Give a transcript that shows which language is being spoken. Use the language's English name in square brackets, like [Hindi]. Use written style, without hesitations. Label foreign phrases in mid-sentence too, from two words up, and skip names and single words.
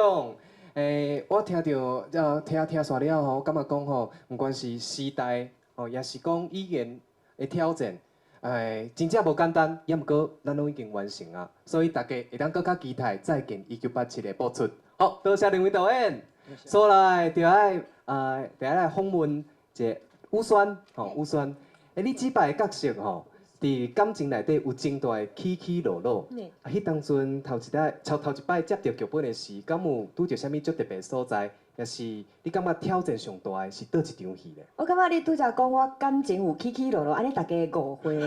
[Min Nan Chinese] 我听到听煞了吼，感觉讲吼，不管是时代吼，也是讲语言的挑战，真正无简单。也毋过咱拢已经完成啊，所以大家会当更加期待再见1987的播出。好，多谢两位导演。所来就爱来访问一个宇轩吼，宇轩，你即摆角色吼。伫感情内底有真大的起起落落，迄当阵头一摆接到剧本的时，敢有拄着啥物足特别所在？也是你感觉挑战上大的是倒一场戏咧？我感觉你拄则讲我感情有起起落落，安尼大家误会。